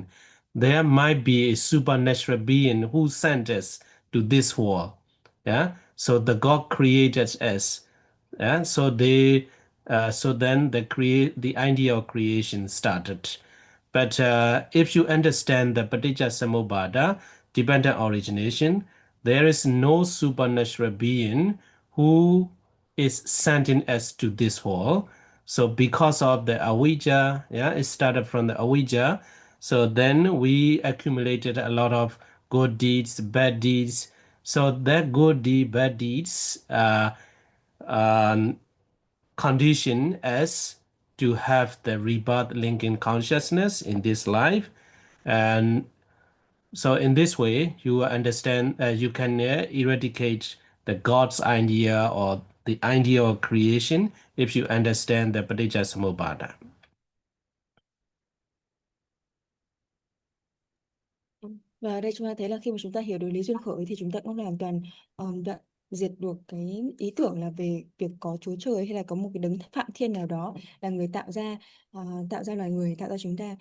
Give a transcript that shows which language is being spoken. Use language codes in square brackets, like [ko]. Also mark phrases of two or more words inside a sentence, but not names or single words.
[en] There might be a supernatural being who sent us to this world. Yeah, so the God created us. Yeah, so then the idea of creation started. But if you understand the paticca-samuppāda, dependent origination, there is no supernatural being who is sending us to this world. So because of the avijja, yeah, it started from the avijja. So then we accumulated a lot of good deeds, bad deeds. So that good deed, bad deeds, condition us to have the rebirth linking consciousness in this life. And so in this way, you understand, you can eradicate the God's idea or the idea of creation if you understand the paticca-samuppāda. [vi] Và ở đây chúng ta thấy là khi mà chúng ta hiểu được lý duyên khởi thì chúng ta cũng hoàn toàn đoạn diệt được cái ý tưởng là về việc có Chúa Trời hay là có một cái đấng phạm thiên nào đó là người tạo ra loài người, tạo ra chúng ta.